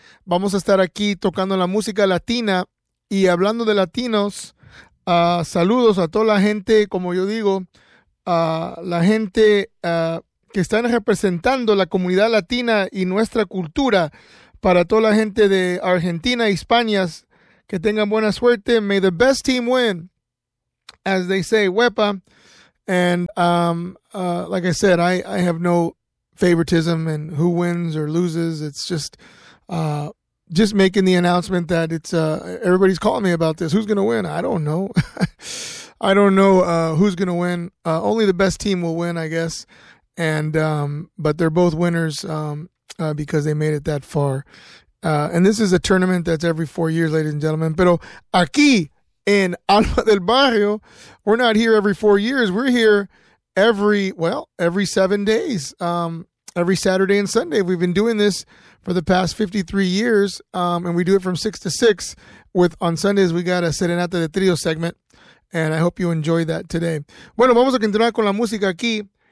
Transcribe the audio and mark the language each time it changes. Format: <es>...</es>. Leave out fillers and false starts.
<es>Vamos a estar aquí tocando la música latina y hablando de latinos. Saludos a toda la gente, como yo digo, a la gente que están representando la comunidad latina y nuestra cultura, para toda la gente de Argentina, España, que tengan buena suerte.</es> <en>May the best team win, as they say, huepa. And like I said, I have no favoritism in who wins or loses. It's just making the announcement that it's everybody's calling me about this. Who's going to win? I don't know. I don't know who's going to win. Only the best team will win, I guess. And but they're both winners because they made it that far. And this is a tournament that's every 4 years, ladies and gentlemen.</en> <es>Pero aquí en Alma del Barrio,</es> <en>we're not here every 4 years. We're here every 7 days, every Saturday and Sunday. We've been doing this for the past 53 years, and we do it from 6 to 6. On Sundays, we got a Serenata de Trio segment, and I hope you enjoy that today.</en> <es>Bueno, vamos a continuar con la música aquí.</es>